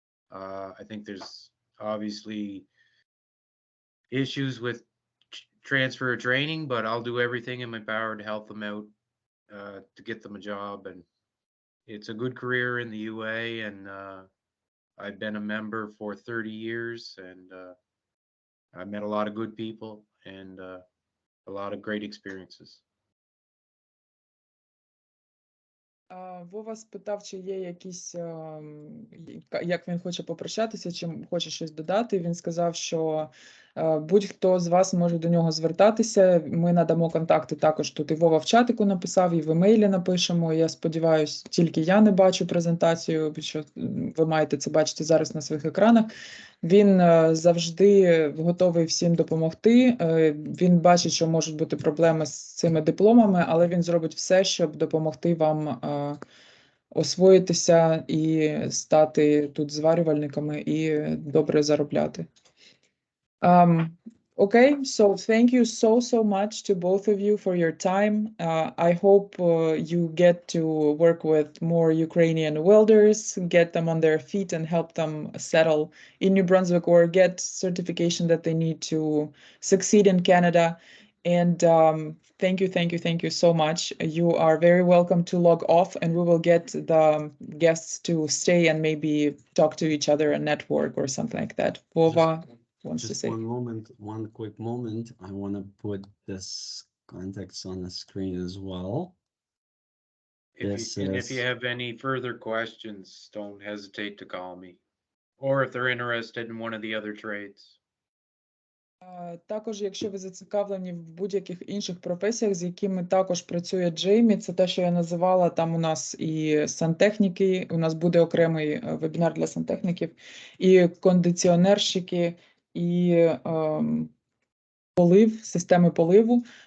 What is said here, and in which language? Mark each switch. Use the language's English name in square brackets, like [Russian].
[English] I think there's obviously issues with transfer of training, but I'll do everything in my power to help them out, to get them a job. And it's a good career in the UA, and I've been a member for 30 years, and I've met a lot of good people and a lot of great experiences. [Ukrainian] Вова спитав, чи є якісь, як він хоче попрощатися, чи хоче щось додати. Він сказав, що Будь-хто з вас може до нього звертатися. Ми надамо контакти також тут. І Вова в чатику написав, і в емейлі напишемо. Я сподіваюся, тільки я не бачу презентацію, що ви маєте це бачити зараз на своїх екранах. Він завжди готовий всім допомогти. Він бачить, що можуть бути проблеми з цими дипломами, але він зробить все, щоб допомогти вам освоїтися і стати тут зварювальниками і добре заробляти. [English] Okay, so thank you so much to both of you for your time. I hope you get to work with more Ukrainian welders, get them on their feet and help them settle in New Brunswick or get certification that they need to succeed in Canada. And thank you so much. You are very welcome to log off, and we will get the guests to stay and maybe talk to each other and network or something like that. Vova wants to Just say. one quick moment. I want to put this contacts on the screen as well. If you have any further questions, don't hesitate to call me. Or if they're interested in one of the other trades. [Ukrainian] Також, якщо ви зацікавлені в будь-яких інших професіях, з якими також працює Джеймі, це те, що я називала, там у нас і сантехніки, у нас буде окремий вебінар для сантехніків, і кондиціонерщики, і полив, системи поливу.